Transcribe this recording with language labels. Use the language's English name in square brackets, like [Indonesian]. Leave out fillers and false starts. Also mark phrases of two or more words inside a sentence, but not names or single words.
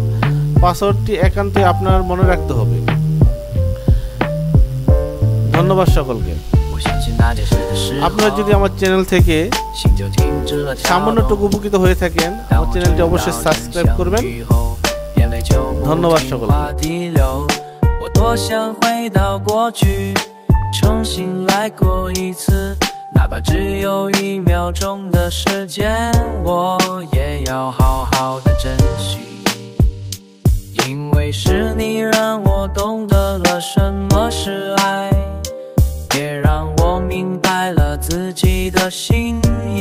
[Bangla] পাসওয়ার্ডটি একান্তই আপনার মনে রাখতে হবে। ধন্যবাদ সকলকে। আপনারা যদি আমার চ্যানেল থেকে সামান্যটুকু উপকৃত হয়ে থাকেন, আমার চ্যানেলটি অবশ্যই সাবস্ক্রাইব করবেন। ধন্যবাদ সকলকে। [Chinese] 我多想回到过去，重新来过一次，哪怕只有1秒钟的时间，我也要好好的珍惜。因为是你让我懂得了什么是爱，也让我明白了自己的心意。